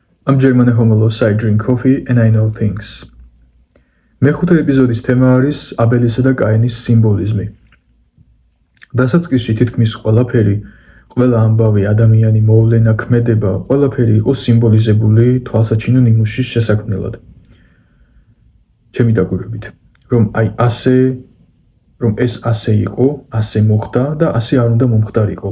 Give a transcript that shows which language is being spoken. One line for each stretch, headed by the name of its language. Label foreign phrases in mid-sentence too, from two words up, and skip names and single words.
English: I'm German Homelos, I drink coffee and I know things.
Georgian: მეხუთე ეპიზოდის თემა არის აბელისა და კაინის სიმბოლიზმი. დასაწყისში თითქმის ყველაფერი, ყველა ამბავი, ადამიანი, მოვლენა, ქმედება, ყველაფერი იყო სიმბოლიზებული თვალსაჩინო ნიმუშის შესაქმნელად. ჩემი დაკვირვებით, რომ ეს ასე იყო, ასე მოხდა და ასე არ უნდა მომხდარიყო.